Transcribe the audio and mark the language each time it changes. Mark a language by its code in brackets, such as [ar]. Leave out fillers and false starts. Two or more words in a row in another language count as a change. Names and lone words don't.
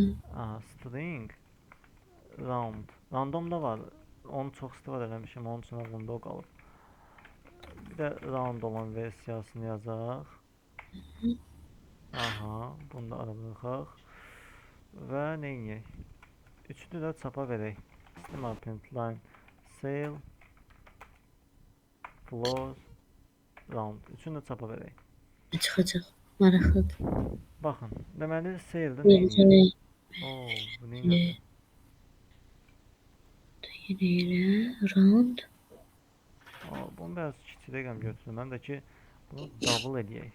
[az] Aha, string. Round. Random da var. Onu çox istifadə eləmişəm, onun üçün ağlımda o qalıb. Bir də round olan versiyasını yazaq. Aha, bunu da ara buraxaq. Və nə edək? Üçünü də çapa verək. [en] System print line sale floor round. [az] Üçünü də çapa verək. Çıxacaq. Maraqlıdır. Baxın, deməli sale'də nə edək? Oo, bu nə Yenə edir? elə round. Bunu biraz kiçik rəqəm götürürəm. Mən də ki, bunu double eləyək.